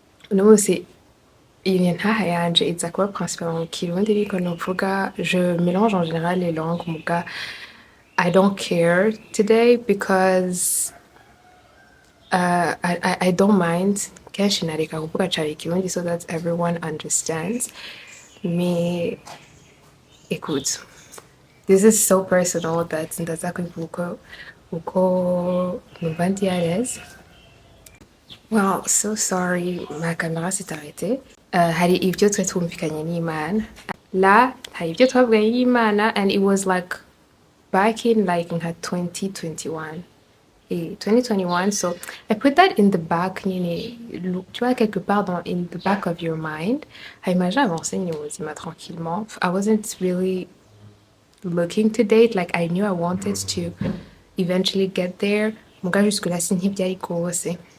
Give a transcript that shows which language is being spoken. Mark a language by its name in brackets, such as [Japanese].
[Rundi] Uno munsi iyi ntaha yanje iza kuba principalement mu kirundi ariko novuga [French] je mélange en général les langues [Rundi] muga [English] I don't care today because I don't mind [Rundi] kenshi nareka kuvuga cane ikirundi [English] so that everyone understands. [French] Mais écoute, [English] this is so personal that [Rundi] ndaza kubivuga uko numva ndi [French] à l'aise. [English] Well, so sorry, [French] ma caméra s'est arrêtée. [Rundi] Hari ibyo twari twumvikanye n'Imana. Là, hari ibyo twavuganye n'Imana [English] and it was like back in like in 2021. Et 2021, so I put that in the back, [French] tu vois, quelque part [English] in the back of your mind. [French] Imagine avancer tranquillement. [English] I wasn't really looking to date, like I knew I wanted to eventually get there. [Rundi] Muga [French] jusque-là, c'est [Rundi] ntibyari rwose.